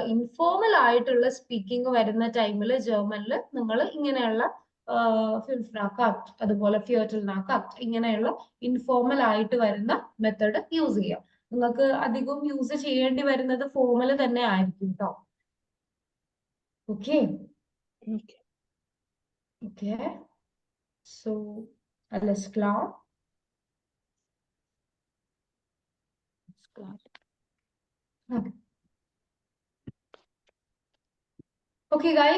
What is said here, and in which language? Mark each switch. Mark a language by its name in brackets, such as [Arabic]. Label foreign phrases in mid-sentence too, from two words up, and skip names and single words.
[Malayalam] ഇൻഫോർമൽ ആയിട്ടുള്ള സ്പീക്കിംഗ് വരുന്ന ടൈമിൽ ജർമ്മനിൽ നിങ്ങൾ ഇങ്ങനെയുള്ള ഫിൻഫ്നാക്കാറ്റ്, അതുപോലെ ഫിയോറ്റൽനാക്കാറ്റ്, ഇങ്ങനെയുള്ള ഇൻഫോർമൽ ആയിട്ട് വരുന്ന മെത്തേഡ് യൂസ് ചെയ്യാം. നിങ്ങൾക്ക് അധികം യൂസ് ചെയ്യേണ്ടി വരുന്നത് ഫോർമൽ തന്നെ ആയിരിക്കും കേട്ടോ. [English] Okay. Okay. [German] So, alles klar? [English] Okay. Okay, guys.